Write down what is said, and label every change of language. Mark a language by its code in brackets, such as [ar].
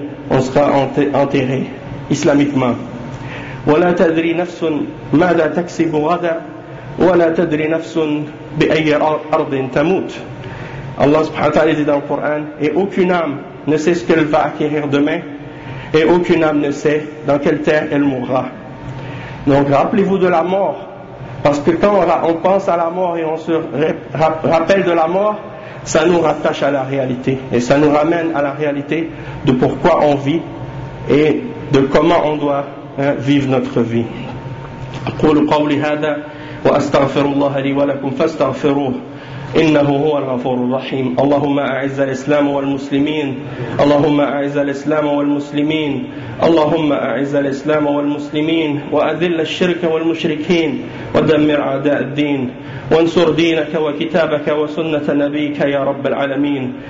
[fr] On sera enterré islamiquement. [ar] ولا تدري نفس ماذا تكسب غدا ولا تدري نفس بأي أرض تموت. [fr] Allah subhanahu wa ta'ala dit dans le Coran, et aucune âme ne sait ce qu'elle va acquérir demain, et aucune âme ne sait dans quelle terre elle mourra. Donc rappelez-vous de la mort, parce que quand on pense à la mort et on se rappelle de la mort, ça nous rattache à la réalité et ça nous ramène à la réalité de pourquoi on vit et de comment on doit vivre notre vie. [ar] أقول قولي هذا وأستغفر الله لي ولكم فاستغفروه إنه هو الغفور الرحيم. اللهم أعز الإسلام والمسلمين. اللهم أعز الإسلام والمسلمين. اللهم أعز الإسلام والمسلمين وأذل الشرك والمشركين ودمر أعداء الدين وانصر دينك وكتابك وسنة نبيك يا رب العالمين.